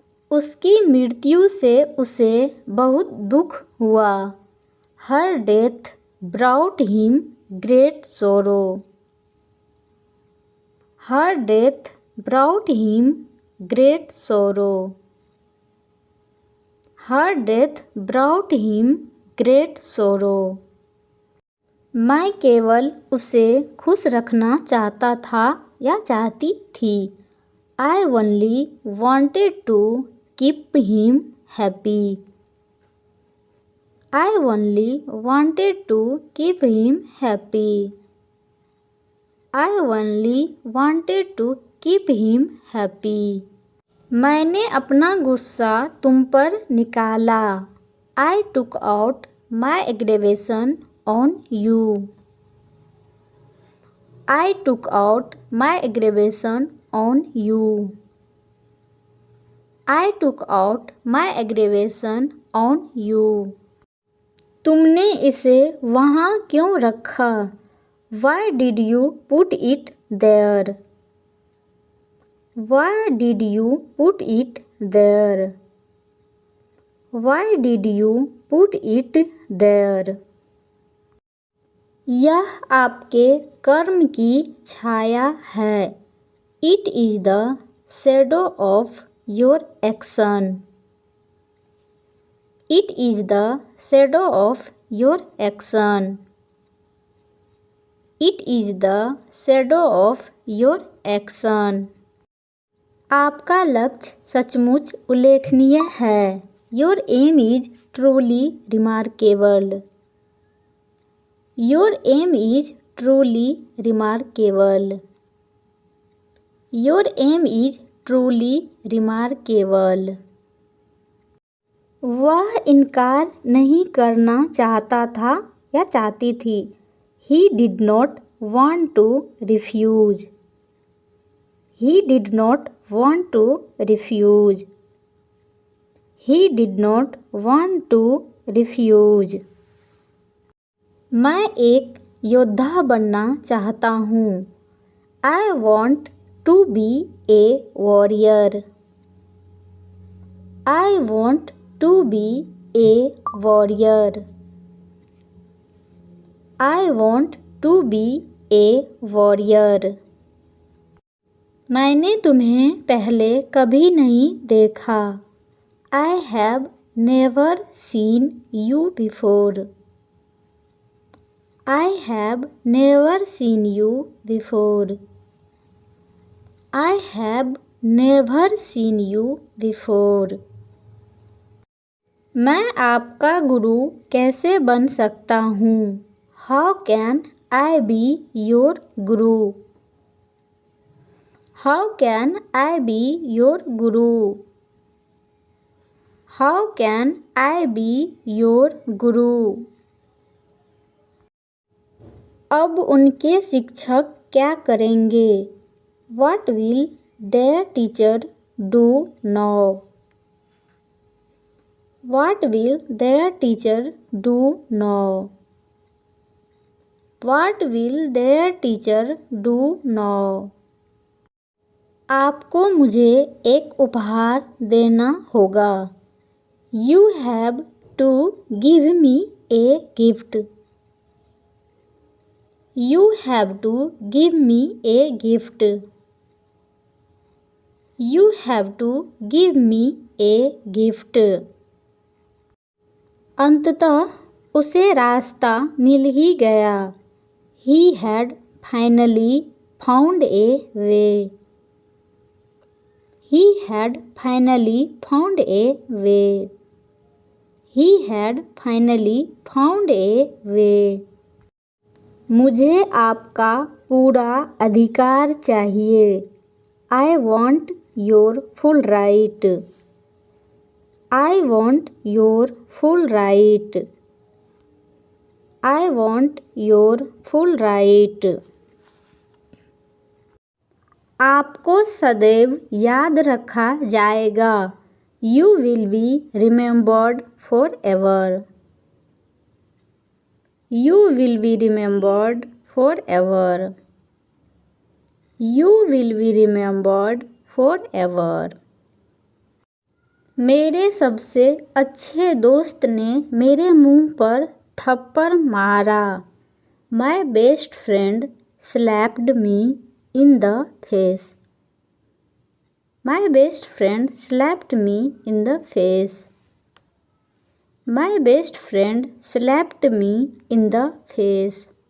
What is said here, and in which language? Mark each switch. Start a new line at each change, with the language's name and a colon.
Hindi: उसकी मृत्यु से उसे बहुत दुख हुआ.
English: Her death brought him great sorrow. Her death brought him great sorrow. Her death brought him great sorrow.
Hindi: मैं केवल उसे खुश रखना चाहता था या चाहती थी.
English: I only wanted to keep him happy. I only wanted to keep him happy. I only wanted to keep him happy.
Hindi: मैंने अपना गुस्सा तुम पर निकाला.
English: I took out my aggravation on you. I took out my aggravation on you. I took out my aggravation on you.
Hindi: तुमने इसे वहाँ क्यों रखा?
English: Why did you put it there? Why did you put it there? Why did you put it there?
Hindi: यह आपके कर्म की छाया है.
English: It is the shadow of your action. It is the shadow of your action. It is the shadow of your action.
Hindi: आपका लक्ष्य सचमुच उल्लेखनीय है.
English: Your aim is truly remarkable. Your aim is truly remarkable. Your aim is truly remarkable.
Hindi: वह इनकार नहीं करना चाहता था या चाहती थी.
English: He did not want to refuse. He did not want to refuse. He did not want to refuse.
Hindi: मैं एक योद्धा बनना चाहता हूँ.
English: I want to be a warrior. I want to be a warrior. I want to be a warrior.
Hindi: मैंने तुम्हें पहले कभी नहीं देखा.
English: I have never seen you before. I have never seen you before. I have never seen you before.
Hindi: मैं आपका गुरु कैसे बन सकता हूँ?
English: How can I be your guru? How can I be your guru? How can I be your guru?
Hindi: अब उनके शिक्षक क्या करेंगे?
English: What will their teacher do now? What will their teacher do now? What will their teacher do now?
Hindi: आपको मुझे एक उपहार देना होगा.
English: You have to give me a gift. You have to give me a gift. You have to give me a gift.
Hindi: अंततः उसे रास्ता मिल ही गया.
English: He had finally found a way. He had finally found a way. He had finally found a way.
Hindi: मुझे आपका पूरा अधिकार चाहिए.
English: I want your full right. I want your full right. I want your full right.
Hindi: आपको सदैव याद रखा जाएगा.
English: You will be remembered forever. You will be remembered forever. You will be remembered forever.
Hindi: मेरे सबसे अच्छे दोस्त ने मेरे मुंह पर थप्पड़ मारा.
English: My best friend slapped me in the face. My best friend slapped me in the face. My best friend slapped me in the face.